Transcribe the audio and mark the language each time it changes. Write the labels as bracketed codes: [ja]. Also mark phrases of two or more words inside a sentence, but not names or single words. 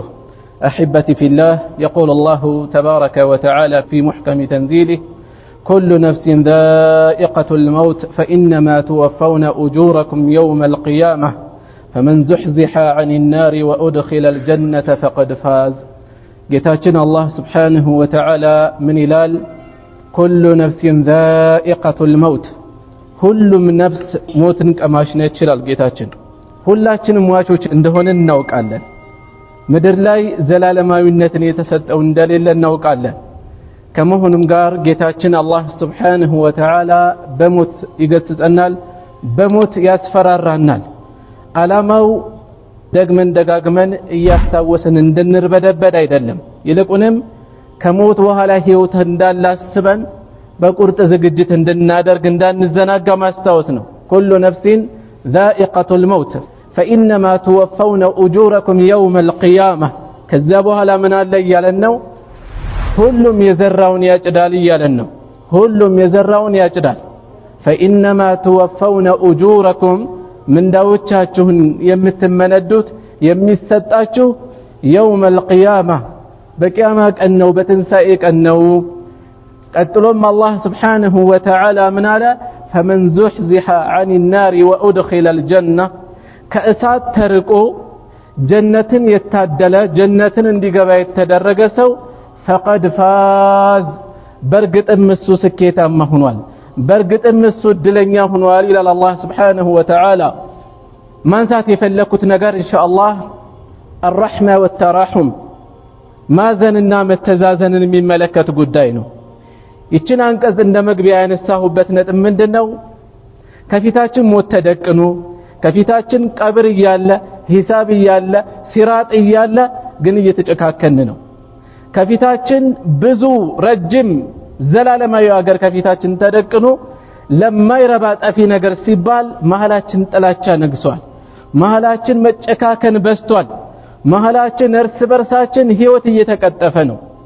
[ar] أحبتي في الله، يقول الله تبارك وتعالى في محكم تنزيله: كل نفس ذائقة الموت فإنما توفون أجوركم يوم القيامة فمن زحزح عن النار وأدخل الجنة فقد فاز. [am] ጌታችን [ar] الله سبحانه وتعالى [am] من ይላል? [ar] كل نفس ذائقة الموت፣ [am] ሁሉም ነፍስ ሞትን ቀማሽ ነች ይላል ጌታችን። ሁላችንም ሟቾች እንደሆነ እናውቃለን። ምድር ላይ ዘላለማዊነትን የተሰጠው እንደሌለ እናውቃለን። ከመሆኑም ጋር ጌታችን አላህ [ar] سبحانه وتعالى [am] በሞት ይገስጸናል፣ በሞት ያስፈራራናል። ዓላማው ደግመን ደጋግመን እያስታወስን እንድንርበደበድ አይደለም፣ ይልቁንም ከሞት በኋላ ህይወት እንዳላስበን በቁርጥ ዝግጅት እንድናደርግ እንዳንዘናጋ ማስታወስ ነው። [ar] كل نفس ذائقة الموت فإنما توفون أجوركم يوم القيامة። [am] ከዛ በኋላ ምን አለ እያለን ነው? ሁሉም የዘራውን ያጭዳል እያለን ነው። ሁሉም የዘራውን ያጭዳል። [ar] فإنما توفون أجوركم [am] ምንዳዎቻችሁን የምትመነዱት የሚሰጣችሁ [ar] يوم القيامة [am] በቂያማ ቀን ነው፣ በትንሳኤ ቀን ነው። ቀጥሎም አላህ [ar] سبحانه وتعالى [am] ምን አለ? [ar] فمن زحزح عن النار وأدخل الجنة [am] ከእሳት ተርቆ ጀነትን የታደለ ጀነትን እንዲገባ የተደረገ ሰው [ar] فقد فاز [am] በርግጥም እሱ ስኬታማ ሆኗል፣ በርግጥም እሱ እድለኛ ሆኗል ይላል አላህ [ar] سبحانه وتعالى። [am] ማንሳት የፈለኩት ነገር ኢንሻአላህ [ar] الرحمة والتراحم [am] ማዘንና መተዛዘንን የሚመለከት ጉዳይ ነው። ይችን አንቀጽ እንደ መግቢያ ያነሳሁበት ነጥብ ምንድነው? ከፊታችን ሞት ተደቅኖ ከፊታችን ቀብር እያለ ሂሳብ እያለ ሲራጥ እያለ ግን እየተጨካከን ነው። ከፊታችን ብዙ ረጅም ዘላለማዊ ሀገር ከፊታችን ተደቅኖ ለማይረባ ጠፊ ነገር ሲባል መሐላችን ጥላቻ ነግሷል፣ መሐላችን መጨካከን በስቷል፣ መሐላችን እርስ በርሳችን ህይወት እየተቀጠፈ ነው፣